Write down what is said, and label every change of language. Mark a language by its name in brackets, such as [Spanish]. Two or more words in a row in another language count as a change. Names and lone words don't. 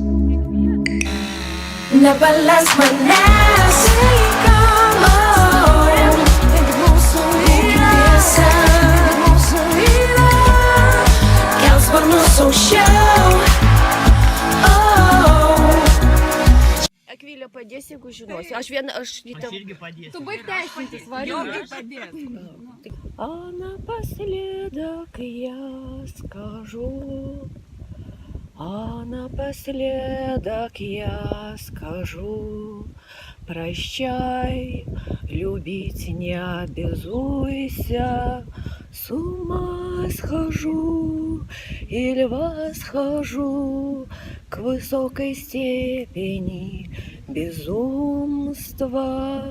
[Lithuanian] Nepaleisk manęs, oh, būkim tiesa, kels sparnus aukščiau, oh. Akvilė padės, jeigu žinosi. Aš irgi padėsiu. Tu baig teisintis, variu. [Russian] А напоследок я скажу, а напоследок я скажу, прощай, любить не обязуйся, с ума схожу или восхожу к высокой степени безумства.